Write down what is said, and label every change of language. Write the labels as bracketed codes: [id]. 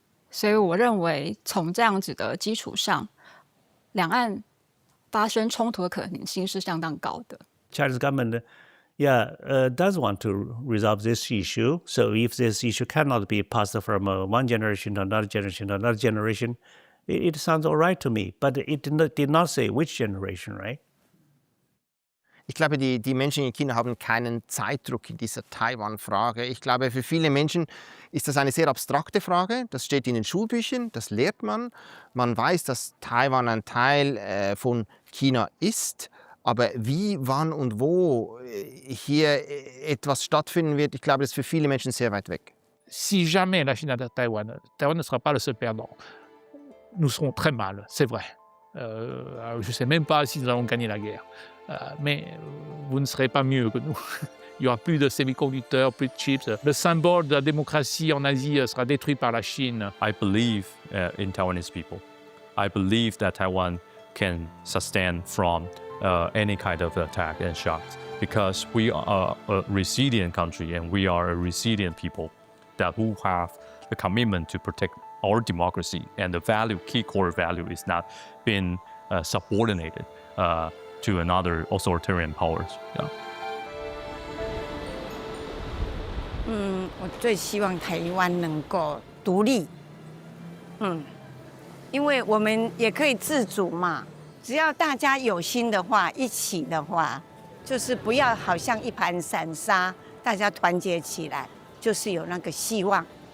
[zh] 所以我认为，从这样子的基础上，两岸发生冲突的可能性是相当高的。 [en] China's government, does want to resolve this issue. So if this issue cannot be passed from one generation to another generation to another generation, it sounds all right to me. But it did not say which generation, right? [de] Ich glaube, die Menschen in China haben keinen Zeitdruck in dieser Taiwan-Frage. Ich glaube, für viele Menschen ist das eine sehr abstrakte Frage. Das steht in den Schulbüchern, das lehrt man. Man weiß, dass Taiwan ein Teil von China ist. Aber wie, wann und wo hier etwas stattfinden wird, ich glaube, das ist für viele Menschen sehr weit weg. [fr] Si jamais la Chine attaque Taïwan, Taïwan ne sera pas le seul perdant. Nous serons très mal, c'est vrai. Je ne sais même pas si nous allons gagner la guerre. Mais vous ne serez pas mieux que nous. Il n'y aura plus de semi-conducteurs, plus de chips. Le symbole de la démocratie en Asie sera détruit par la Chine. [en] I believe in Taiwanese people. I believe that Taiwan can sustain from any kind of attack and shocks because we are a resilient country and we are a resilient people that who have the commitment to protect our democracy, and the key core value is not being subordinated to another authoritarian powers. Yeah. [zh] 我最希望台湾能够独立，因为我们也可以自主嘛。只要大家有心的话，一起的话，就是不要好像一盘散沙，大家团结起来，就是有那个希望。